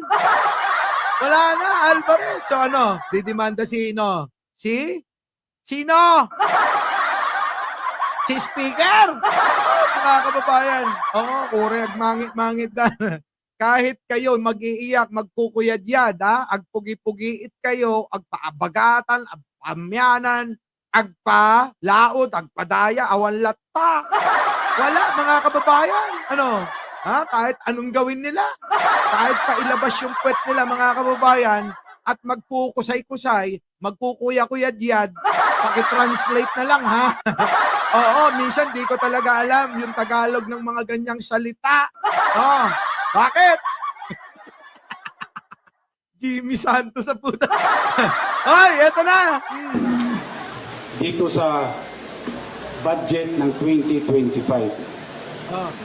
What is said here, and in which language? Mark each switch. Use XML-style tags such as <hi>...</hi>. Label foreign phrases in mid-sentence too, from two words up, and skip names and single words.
<tl>Wala na, Alvarez. So didemanda sino? Sino? Si Speaker! Mga kababayan. Kureg, mangit-mangit na. Kahit kayo mag-iiyak,</tl> <ilo>magkukuyad-yad, agpugi-pugiit kayo, agpaabagatan, agpamyanan, agpalaod, agpadaya, awan latta.</ilo> <tl>Wala, mga kababayan. Kahit anong gawin nila, kahit pailabas yung puwet nila, mga kababayan, at magkukusay-kusay, magkukuya-kuyad-yad, pakitranslate na lang, minsan di ko talaga alam yung Tagalog ng mga ganyang salita. Bakit? Jimmy Santos sa puta. Eto na. Dito sa budget ng 2025.</tl>